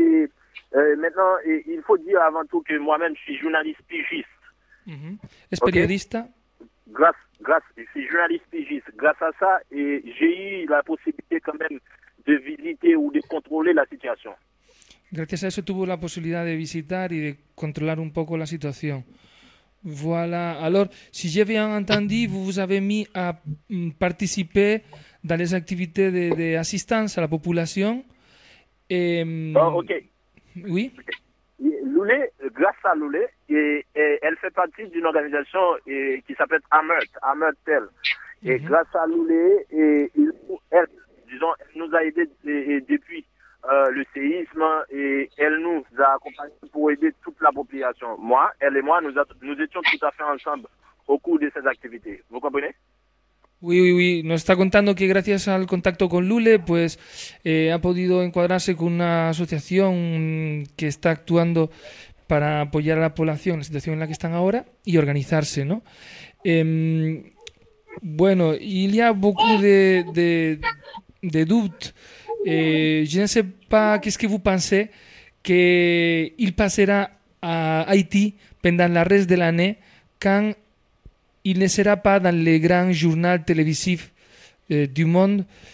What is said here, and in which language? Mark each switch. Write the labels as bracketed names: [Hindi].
[French] Et maintenant, il faut dire avant tout que moi-même, je suis journaliste pigiste. Est-ce Ok? périodiste? Je suis journaliste pigiste. Grâce à ça, et j'ai eu la possibilité quand même de visiter ou de contrôler la situation. [Spanish] Gracias a eso tuvo la posibilidad de visitar y de controlar un poco la situación. [French] Voilà. Alors, si j'ai bien entendu, vous vous avez mis à participer dans les activités d'assistance à la population. Ok. Oui? Loulé, grâce à Loulé, elle fait partie d'une organisation qui s'appelle Amertel. Et grâce à Loulé, disons, elle nous a aidés depuis le séisme et elle nous a accompagnés pour aider toute la population. Moi, elle et moi, nous étions tout à fait ensemble au cours de ces activités. Vous comprenez? Oui. [Spanish] Nos está contando que gracias al contacto con Lule, pues ha podido encuadrarse con una asociación que está actuando para apoyar a la población en la situación en la que están ahora y organizarse, ¿no? [French] Bueno, il y a beaucoup de doutes. Je ne sais pas qu'est-ce que vous pensez que il passera à Haïti pendant la reste de l'année quand il ne sera pas dans les grands journaux télévisifs du monde.